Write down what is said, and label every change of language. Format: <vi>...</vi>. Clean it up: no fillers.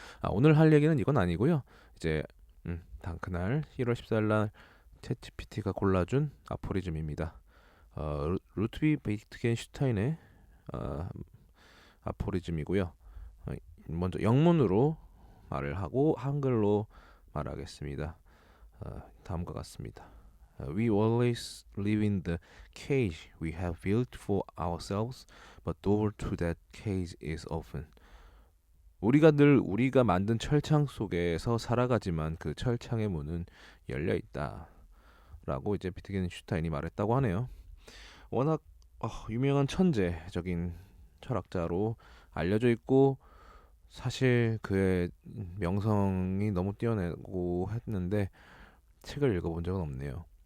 <ko>오늘 할 얘기는 이건 아니고요. 이제 그날 1월 14일 날 챗GPT가 골라준 아포리즘입니다. 루트비 베이트겐슈타인의 어, 아포리즘이고요. 어, 먼저 영문으로 말을 하고 한글로 말하겠습니다. 다음과 같습니다.</ko> <en>We always live in the cage we have built for ourselves, but door to that cage is open.</en> <ko>우리가 늘 우리가 만든 철창 속에서 살아가지만 그 철창의 문은 열려 있다라고 이제 비트겐슈타인이 말했다고 하네요. 워낙 유명한 천재적인 철학자로 알려져 있고 사실 그의 명성이 너무 뛰어나고 했는데 책을 읽어본 적은 없네요.</ko>